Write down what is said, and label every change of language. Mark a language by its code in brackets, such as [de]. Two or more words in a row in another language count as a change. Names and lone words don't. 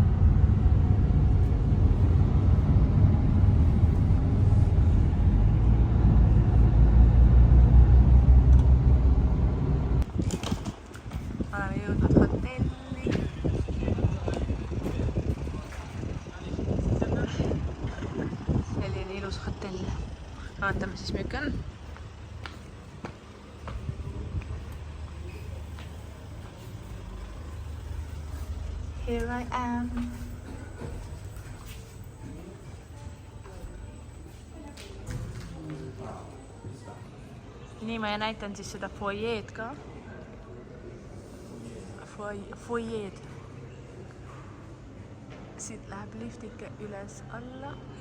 [et] Oleme jõudnud hotelli. Selline ilus hotell. Vaatame siis, milline on. [en] Here I am. [et] Nii ma näitan siis seda foyeed ka. Foyeed. Siit läheb liftike üles alla.